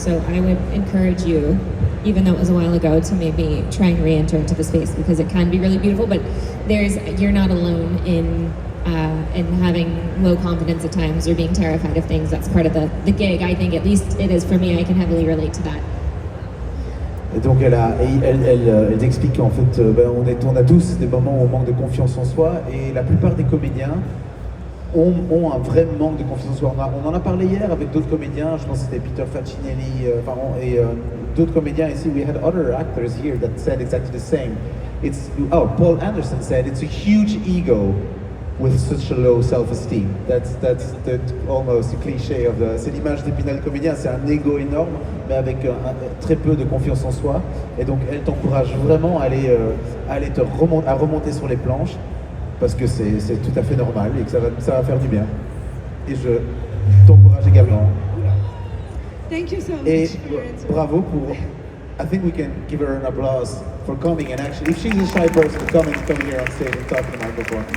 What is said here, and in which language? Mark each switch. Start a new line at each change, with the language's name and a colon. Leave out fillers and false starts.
English: So I would encourage you, even though it was a while ago, to maybe try and re-enter into the space, because it can be really beautiful. But you're not alone in having low confidence at times or being terrified of things. That's part of the gig. I think, at least it is for me. I can heavily relate to that.
French: Et donc elle t'explique qu'en fait on a tous des moments où on manque de confiance en soi, et la plupart des comédiens ont un vrai manque de confiance en soi. On en a parlé hier avec d'autres comédiens, je pense que c'était Peter Facinelli et d'autres comédiens ici.
English: We had other actors here that said exactly the same. Paul Anderson said it's a huge ego with such a low self-esteem. That's almost a cliché
French: c'est l'image d'Épinal comédien, c'est un ego énorme, mais avec très peu de confiance en soi. Et donc elle t'encourage vraiment à remonter sur les planches, parce que c'est tout à fait normal et que ça va faire du bien. Et je t'encourage également.
English: Thank you so much.
French: Et
English: for your answer.
French: bravo pour.
English: I think we can give her an applause for coming, and actually, if she's a shy person, come here on stage and talk to the microphone.